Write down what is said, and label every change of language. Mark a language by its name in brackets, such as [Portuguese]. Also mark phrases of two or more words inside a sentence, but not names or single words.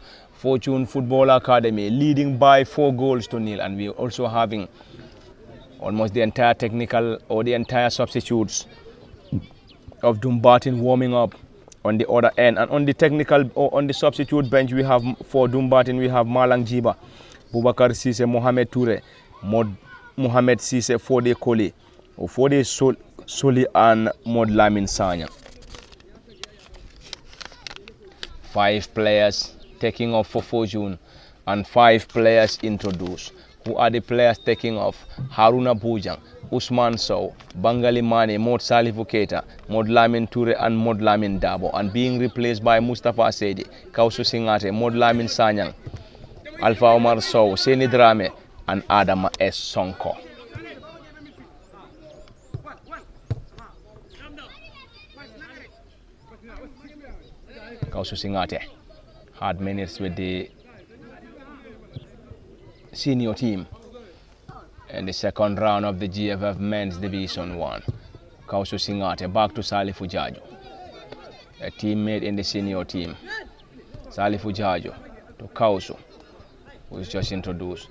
[English] Fortune Football Academy leading by 4 goals to nil, and we're also having almost the entire technical or the entire substitutes of Dumbarton warming up on the other end. And on the technical or on the substitute bench, we have for Dumbarton, we have Malang Jiba, Boubacar Sise, Mohamed Toure, Mohamed Sise, Fode Koli, Fode Soli and Mod Lamin Sanya. 5 players taking off for Fortune and 5 players introduced. Who are the players taking off? Haruna Bujang, Usman Sow, Bangali Mane, Mod Salifu Keita, Mod Lamin Toure and Mod Lamin Dabo, and being replaced by Mustafa Sedi, Kausu Singate, Mod Lamin Sanyang, Alpha Omar Sow, Seni Drame and Adama S. Sonko. Kausu Singate had minutes with the senior team in the second round of the GFF Men's Division 1. Kausu Singate back to Salifu Jaju, a teammate in the senior team. Salifu Jaju to Kausu, who is just introduced.